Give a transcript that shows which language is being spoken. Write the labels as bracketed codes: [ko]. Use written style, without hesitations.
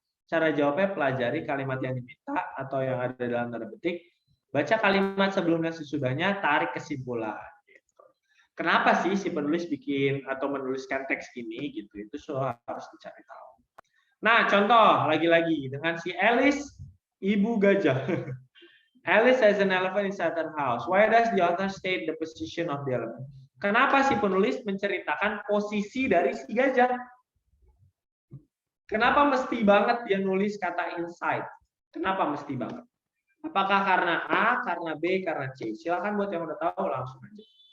[id] Cara jawabnya pelajari kalimat yang diminta atau yang ada dalam tanda petik, baca kalimat sebelumnya sesudahnya, tarik kesimpulan. Kenapa sih si penulis bikin atau menuliskan teks ini gitu? Itu harus dicari tahu. Nah, contoh lagi-lagi dengan si Alice, ibu gajah. [en] Alice has an elephant inside her house. Why does the author state the position of the elephant? [id] Kenapa si penulis menceritakan posisi dari si gajah? Kenapa mesti banget dia nulis kata inside? Kenapa mesti banget? Apakah karena A, karena B, karena C? Silakan buat yang udah tahu langsung aja.